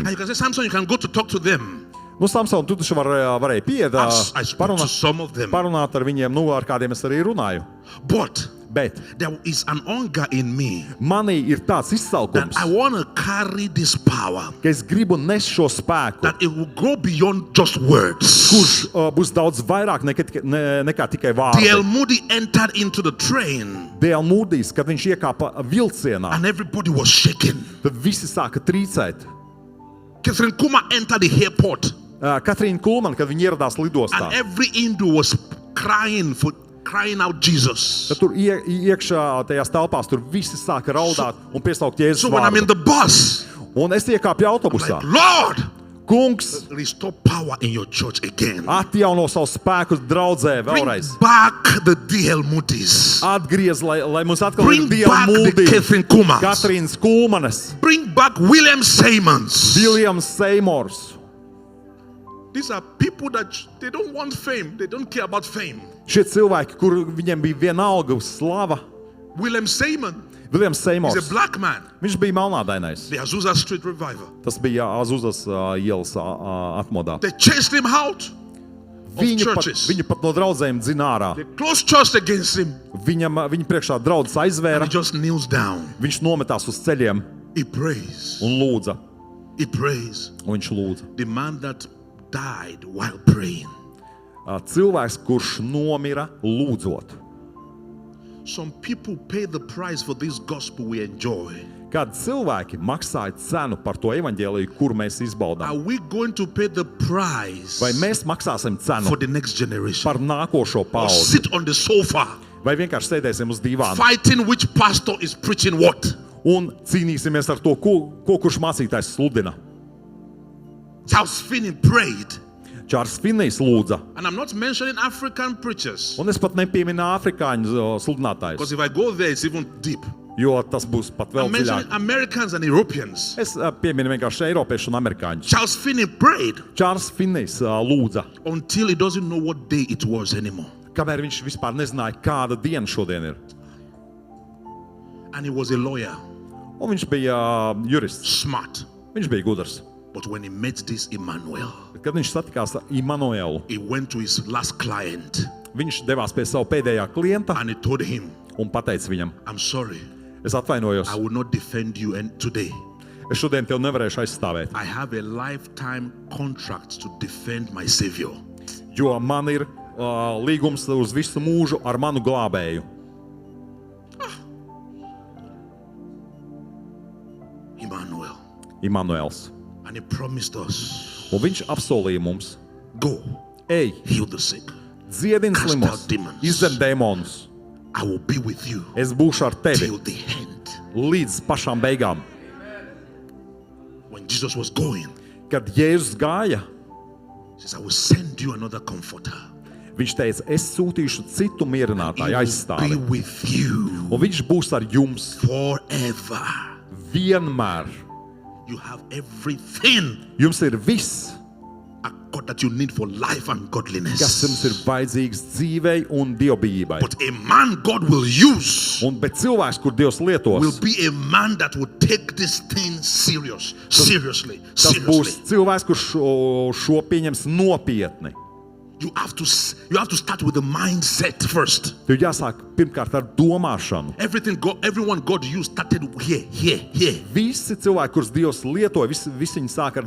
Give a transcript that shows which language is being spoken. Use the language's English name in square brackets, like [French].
[English] And you can say, Samson, you can go to talk to them. [Latvian] Nu, Samson, tu taču varēji pieiet, [English] I spoke to some of them, [Latvian] parunāt ar viņiem, nu, ar kādiem es arī runāju. [English] but [Latvian] Bet [English] there is an hunger in me [Latvian] manī ir tāds [English] that [Latvian] izsalkums, [English] I want to carry this power, [Latvian] ka es gribu nest šo spēku, [English] that it will go beyond just words. [Latvian] kurš būs daudz vairāk nekā tikai [English] D.L. [Latvian] vārdi. [English] Moody entered into the train, [Latvian] D.L. Mūdīs, kad viņš iekāpa vilcienā, [English] and everybody was shaking. [Latvian] tad visi sāka trīcēt. [English] Catherine Kuma entered the airport, [Latvian] Katrīna Kulmana, kad viņa ieradās lidostā, [English] and every Hindu was crying out Jesus. [Latvian] tad tur iekšā tajās telpās tur visi sāka raudāt un piesaukt Jēzus [English] So when I'm in [Latvian] vārdu. [English] the bus, [Latvian] Un es iekāpu autobusā. [English] like, Lord, [Latvian] Kungs, [English] restore power in your church again. [Latvian] atjauno savu spēku draudzē [English] Bring [Latvian] vēlreiz. [English] back the D.L. Moody's. [Latvian] Atgriez, lai mums atkal [English] Bring [Latvian] ir Dieva [English] back the [Latvian] mūdī, [English] Catherine Kumas. [Latvian] Katrīnas Kulmanes, [English] Bring back William Simons. [Latvian] Viljams Seimors. [English] These are people that they don't want fame. They don't care about fame. [Latvian] Šie cilvēki, kur viņiem bija vienalga slava, [English] William Simon [Latvian] Viljams [English] is [Latvian] Seimors, [English] a black man. [Latvian] viņš bija melnādainais. [English] The Azusa Street Revival. [Latvian] Tas bija Azuzas ielas atmodā. [English] They chased him out of churches. [Latvian] Viņu pat no draudzēm dzina ārā. [English] They closed church against him. [Latvian] Viņa priekšā draudzes [English] And [Latvian] aizvēra, [English] he just kneels down. [Latvian] viņš nometās uz ceļiem [English] He prays. [Latvian] un lūdza. [English] He prays. [Latvian] Un viņš lūdza. [English] The man that died while praying. [Latvian] Cilvēks, kurš nomira lūdzot. [English] Some people pay the price for this gospel we enjoy. [Latvian] Kādi cilvēki maksāja cenu par to evaņģēliju, kuru mēs [English] Are [Latvian] izbaudām? [English] we going to pay the price [Latvian] Vai mēs maksāsim cenu [English] for the next generation? [Latvian] par nākošo [English] Or [Latvian] paudzi? [English] sit on the sofa [Latvian] Vai vienkārši sēdēsim uz divāna [English] fighting which pastor is preaching what? [Latvian] un cīnīsimies ar to, ko kurš mācītājs sludina? [English] Charles Finney prayed. [Latvian] Čārls Finnijs lūdza. [English] And I'm not mentioning African preachers. [Latvian] Un es pat nepieminu afrikāņu sludinātājus, [English] Because if I go there, it's even deep. [Latvian] jo tas būs pat vēl [English] I'm mentioning [Latvian] dziļāk. [English] Americans and Europeans. [Latvian] Es pieminu vienkārši eiropiešus un amerikāņus. [English] Charles Finney prayed [Latvian] Čārls Finnijs lūdza, [English] until he doesn't know what day it was anymore. [Latvian] kamēr viņš vispār nezināja, kāda diena šodien ir. [English] And he was a lawyer, [Latvian] Un viņš bija jurists, [English] smart. [Latvian] viņš bija gudrs. [English] But when he met this Emmanuel, [Latvian] Kad viņš satikās ar Immanuelu, [English] he went to his last client [Latvian] viņš devās pie sava pēdējā klienta [English] and he told him, [Latvian] un pateica viņam, [English] I'm sorry, [Latvian] es atvainojos, [English] I will not defend you today. [Latvian] es šodien tev nevarēšu aizstāvēt, [English] I have a lifetime contract to defend my Savior. [Latvian] jo man ir līgums uz visu mūžu ar manu glābēju. [English] Emmanuel. [Latvian] Immanuels. [English] And he promised us, [Latvian] Un viņš apsolīja mums, [English] go, [Latvian] ej, [English] heal the sick. [Latvian] dziedini [English] Cast [Latvian] slimos, [English] out demons. [Latvian] izzem dēmonus, [English] I will be with you [Latvian] es būšu ar tevi [English] till the end. [Latvian] līdz pašām beigām. [English] When Jesus was going, [Latvian] Kad Jēzus gāja, [English] he says, I will send you another comforter. [Latvian] viņš teica, es sūtīšu citu [English] He [Latvian] mierinātāju [English] will be [Latvian] aizstāvi, [English] with you [Latvian] un viņš būs ar jums [English] forever. [Latvian] vienmēr. [English] You have everything [Latvian] Jums ir viss, [English] that you need for life and [Latvian] kas [English] godliness. [Latvian] jums ir vajadzīgs dzīvei un dievbijībai. [English] But a man God will use [Latvian] Bet cilvēks, kur Dievs lietos, [English] will be a man that will take this thing seriously. [Latvian] tas būs cilvēks, kurš šo pieņems nopietni. [English] You have to start with the mindset first. [Latvian] Tev jāsāk pirmkārt ar domāšanu. [English] Everyone God used started here. [Latvian] Visi cilvēki, kurus Dievs lietoja, visi viņi sāk ar